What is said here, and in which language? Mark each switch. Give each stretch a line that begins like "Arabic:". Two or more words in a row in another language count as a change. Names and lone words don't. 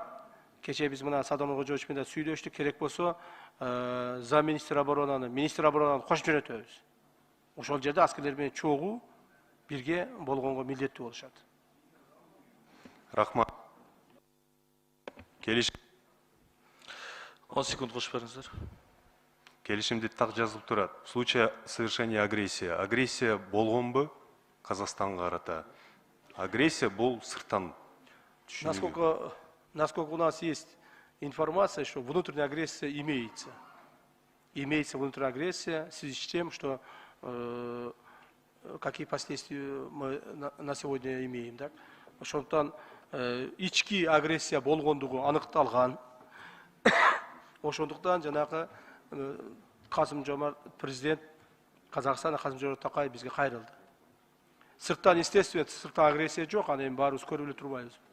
Kyrgyz: Кече биз мына Садамыр Кожоевич менен сүйлөштүк, керек болсо
Russian: замминистр оборонаны, министр оборонаны
Kyrgyz: кошуп жөнөтөбүз. Ошол жерде аскерлер менен чогуу бирге болгонго милдеттүү болушат. Рахмат. Келишим 10 секунд кошуп бериңиздер. Келишимде так жазылып турат.
Russian: В случае совершения агрессии.
Kyrgyz: Агрессия болгонбу Казакстанга карата? Агрессия бул сырттан.
Russian: Насколько у нас есть информация, что внутренняя агрессия имеется. Имеется внутренняя агрессия в связи с тем, что какие последствия мы на сегодня имеем. Так?
Kyrgyz: Ошондуктан ички агрессия болгондугу аныкталган. Ошондуктан жанагы Касым-Жомарт
Russian: президент Казакстана
Kyrgyz: Касым-Жомарт Токаев бизге кайрылды. Сырттан, естественно, сырттан агрессия жок, аны эми баарыбыз көрүп эле турбайбыз.